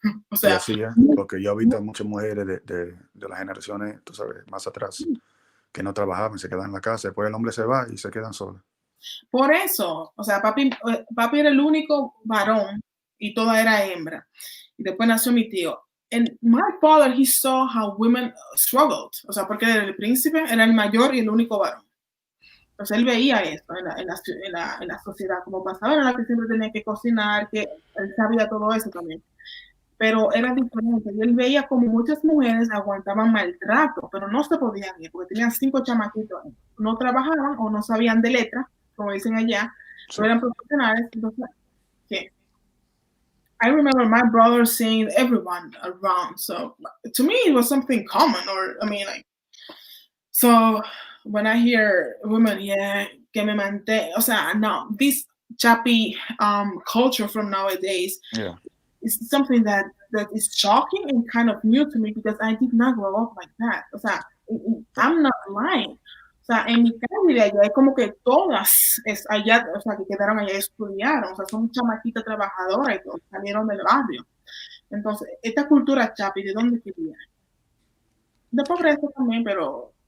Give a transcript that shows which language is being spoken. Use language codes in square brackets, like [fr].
[es] O sea, y así es, porque yo he visto muchas mujeres de las generaciones, tú sabes, más atrás, que no trabajaban, se quedan en la casa, después el hombre se va y se quedan solos. Por eso, o sea, papi era el único varón y toda era hembra. Y después nació mi tío. [en] And my father, he saw how women struggled. [es] O sea, porque el príncipe era el mayor y el único varón. Entonces él veía esto en la sociedad, como pasaba, en la que siempre tenía que cocinar, que él sabía todo eso también. Pero era diferente. Y él veía como muchas mujeres aguantaban maltrato, pero no se podían ir, porque tenían 5 chamaquitos. No trabajaban o no sabían de letra, como dicen allá, no eran profesionales. Entonces, ¿qué? [en] I remember my brother seeing everyone around. So to me, it was something common, or I mean, like, so when I hear women, yeah, [es] que me mantén, o sea, [en] no, this chappy culture from nowadays is something that is shocking and kind of new to me because I did not grow up like that. [es] O sea, [en] I'm not lying. [es] O sea, en mi calle de allá es como que todas allá, o sea, que quedaron allá estudiaron, o sea, son chamaquitas trabajadoras y todos salieron del barrio. Entonces, esta cultura chapi, ¿de dónde viene? De pobreza también, pero...